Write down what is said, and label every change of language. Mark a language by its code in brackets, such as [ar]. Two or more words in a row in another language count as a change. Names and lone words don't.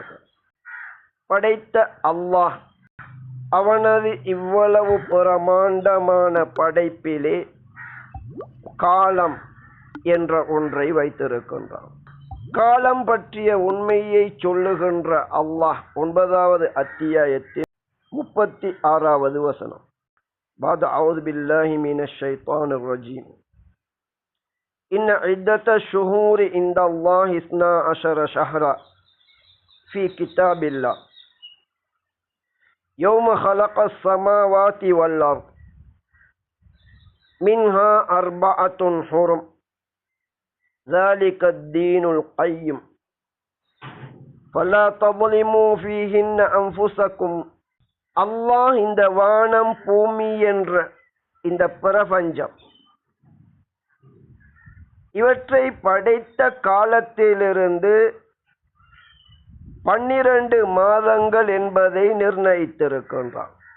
[ta] படைத்த அல்லாஹ் அவனது இவ்வளவு பிரமாண்டமான படைப்பிலே காலம் என்ற ஒன்றை வைத்திருக்கின்றான். காலம் பற்றிய உண்மையை சொல்லுகின்ற அல்லாஹ் 9வது அத்தியாயத்தில் 36வது வசனம். [ar] بعد أعوذ بالله من الشيطان الرجيم. إن عدة الشهور عند الله 12 شهرا في كتاب الله يوم خلق السماوات والأرض منها 4 حرم ذلك الدين القيم فلا تظلموا فيهن أنفسكم. [ta] அல்லாஹ் இந்த வானம் பூமி என்ற இந்த பிரபஞ்சம் இவற்றை படைத்த காலத்திலிருந்து 12 மாதங்கள் என்பதை நிர்ணயித்திருக்கின்றான்.